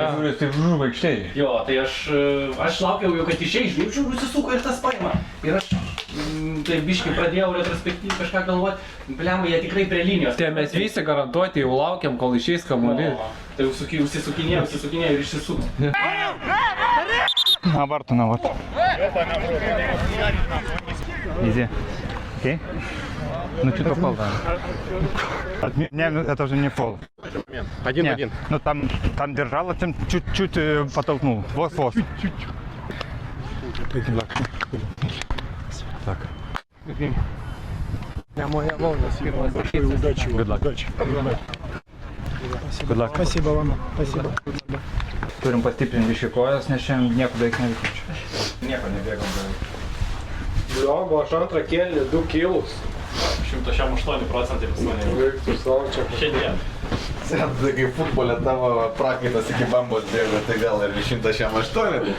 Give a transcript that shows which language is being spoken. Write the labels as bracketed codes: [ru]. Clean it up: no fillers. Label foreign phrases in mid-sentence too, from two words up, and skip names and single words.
[lt] Žiūrėjau, tai žuvo aikštėje. Jo, tai aš laukiau jau, kad išeis, žiūrėjau, nusisuko ir tas paima. Ir aš tai biškai pradėjau retrospektyviai kažką galvoti, blemba, jie tikrai prie linijos. Tai mes visi garantuoti jau laukiam, kol išeis kamuolys. Tai užsisukinėjau ir išsisuko. [ru] На варту. Изи. Окей? Ну, что-то попал, да. Не, ну это уже не фол. 1-1. Ну, там держала, там чуть-чуть потолкнул. Вот. Так. Моя волна скинулась. Удачи. [en] Good luck. Good luck. [ru] Спасибо вам. Спасибо. [lt] Turim pastiprinti biškį kojas, nes šiandien nieko beveik neveikiu. Nieko nebėgam beveik. Bliogo, aš antrą kėlinį 2 kilus. 108% pas mane. Vaiktų savo čia. Šiandien. Tai kaip futbole tavo prakaitas iki bambos bėga, tai gal ir 108.